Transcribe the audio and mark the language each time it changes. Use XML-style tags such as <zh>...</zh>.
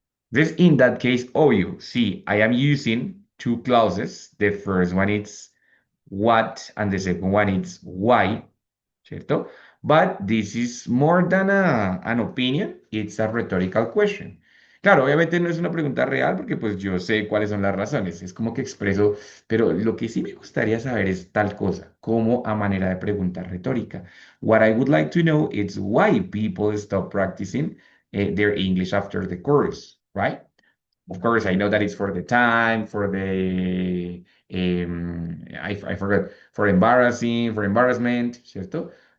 <en>This, in that case, obvio. See, I am using two clauses. The first one is what, and the second one is why. ¿Cierto? But this is more than an opinion, it's a rhetorical question.</en> <es>Claro, obviamente no es una pregunta real porque pues yo sé cuáles son las razones, es como que expreso, pero lo que sí me gustaría saber es tal cosa, como a manera de pregunta retórica.</es> <en>What I would like to know is why people stop practicing their English after the course, right? Of course, I know that it's for the time, for the, I forgot, for embarrassing, for embarrassment, ¿cierto?</en>